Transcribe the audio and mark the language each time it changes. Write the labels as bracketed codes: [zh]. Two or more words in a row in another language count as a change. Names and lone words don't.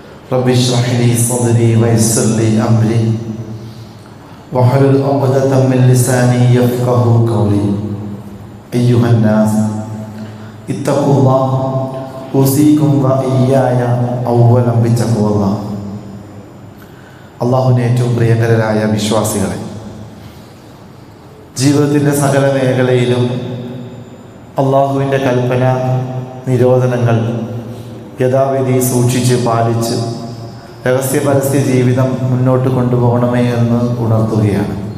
[ar] رب اشرح لي صدري ويسر لي أمري واحلل عقدة من لساني يفقهوا قولي. أيها الناس اتقوا الله أوصيكم وإياي أولا بتقوى الله. [ml] അള്ളാഹുവിൻ്റെ ഏറ്റവും പ്രിയങ്കരായ വിശ്വാസികളെ, ജീവിതത്തിൻ്റെ സകല മേഖലയിലും അള്ളാഹുവിൻ്റെ കൽപ്പന നിരോധനങ്ങൾ യഥാവിധി സൂക്ഷിച്ച് പാലിച്ച് രഹസ്യ പരസ്യ ജീവിതം മുന്നോട്ട് കൊണ്ടുപോകണമേ എന്ന് ഉണർത്തുകയാണ്.